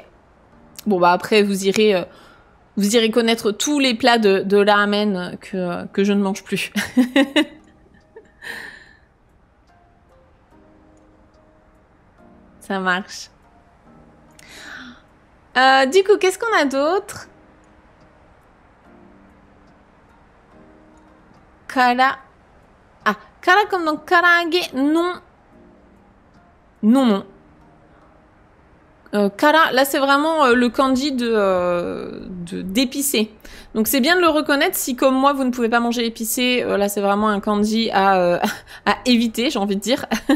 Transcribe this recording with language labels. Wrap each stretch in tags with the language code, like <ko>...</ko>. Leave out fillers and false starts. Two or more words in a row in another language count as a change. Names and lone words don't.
<fr>Bon, après, vous irez connaître tous les plats de ramen que je ne mange plus. Ça marche. Du coup, qu'est-ce qu'on a d'autre? Kara. Ah, kara comme dans karaage. Non. Non. Kara, là c'est vraiment le kanji d'épicé. Donc c'est bien de le reconnaître si comme moi vous ne pouvez pas manger épicé. Là c'est vraiment un kanji à éviter, j'ai envie de dire.</fr>